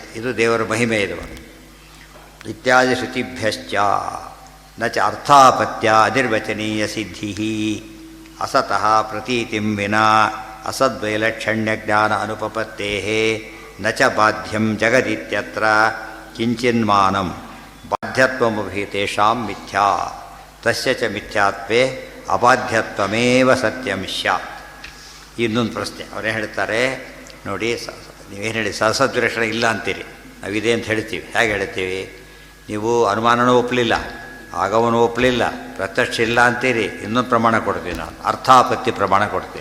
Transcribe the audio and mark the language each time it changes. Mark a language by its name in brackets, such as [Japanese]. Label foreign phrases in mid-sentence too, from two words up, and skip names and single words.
[Kannada] ಇದು ದೇವರ ಮಹಿಮೆ. ಇದು [Sanskrit] ಇತ್ಯಾದಿ ಶ್ರುತಿಭ್ಯಶ್ಚ ನ ಚ ಅರ್ಥಾಪತ್ಯ ಅನಿರ್ವಚನೀಯ ಸಿದ್ಧಿ ಅಸತಃ ಪ್ರತೀತಿಂ ವಿನಾ ಅಸದ್ವೈಲಕ್ಷಣ್ಯ ಜ್ಞಾನ ಅನುಪಪತ್ತೇ ನ ಚ ಬಾಧ್ಯಂ ಜಗದಿತ್ಯತ್ರ ಕಿಂಚಿನ್ಮಾನಂ ಬಾಧ್ಯತ್ವಮಭಿ ತೇಷಾಂ ಮಿಥ್ಯಾ ತಸ್ಯ ಚ ಮಿಥ್ಯಾತ್ವೇ ಅಬಾಧ್ಯತ್ವಮೇವ ಸತ್ಯಂ ಸ್ಯಾತ್. [Kannada] ಇನ್ನೊಂದು ಪ್ರಶ್ನೆ ಅವರೇ ಹೇಳ್ತಾರೆ ನೋಡಿ. ನೀವೇನು ಹೇಳಿ ಸಹಸದ್ವಿಲಕ್ಷಣ ಇಲ್ಲ ಅಂತೀರಿ, ನಾವಿದೆ ಅಂತ ಹೇಳ್ತೀವಿ. ಹೇಗೆ ಹೇಳ್ತೀವಿ? ನೀವು ಅನುಮಾನನೂ ಒಪ್ಪಲಿಲ್ಲ, ಆಗವನು ಒಪ್ಪಲಿಲ್ಲ, ಪ್ರತ್ಯಕ್ಷ ಇಲ್ಲ ಅಂತೀರಿ. ಇನ್ನೊಂದು ಪ್ರಮಾಣ ಕೊಡ್ತೀವಿ ನಾನು, ಅರ್ಥಾಪತ್ತಿ ಪ್ರಮಾಣ ಕೊಡ್ತೀವಿ.